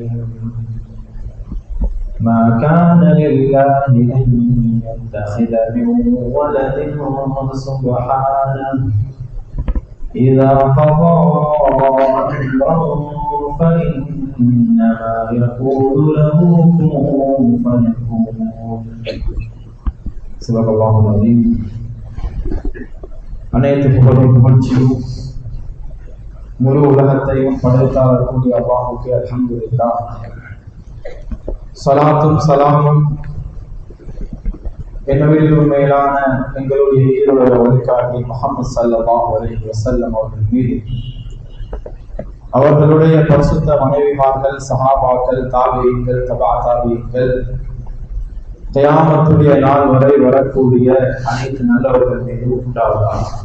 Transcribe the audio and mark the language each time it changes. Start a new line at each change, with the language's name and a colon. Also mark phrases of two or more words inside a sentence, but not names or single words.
Arabic: ما كان لله أن يتخذ من ولد سبحانه إذا قضى أمرا فإنما يقول له كن فيكون. صدق الله العظيم.
Tamil: அனைத்து புகழும் புகழ்ச்சியும் முழு உலகத்தையும் படைத்தாளர் கூடிய அல்லாஹ்வுக்கு அல்ஹம்துலில்லாஹ். ஸலாத்தும் ஸலாமும் என்னுடைய மேலான எங்களுடைய ஈரோட வழிகாட்டி முஹம்மது
Arabic: صلى الله عليه وسلم
Tamil: அவர்கள் மீது, அவர்களுடைய பரிசுத்த மனைவிமார்கள், சஹாபாக்கள், தாபிஈன்கள், தபா தாபிஈன்கள், கியாமத்துடைய நாள் வரை வரக்கூடிய அனைத்து நல்லவர்கள் மீது உண்டாவதாக.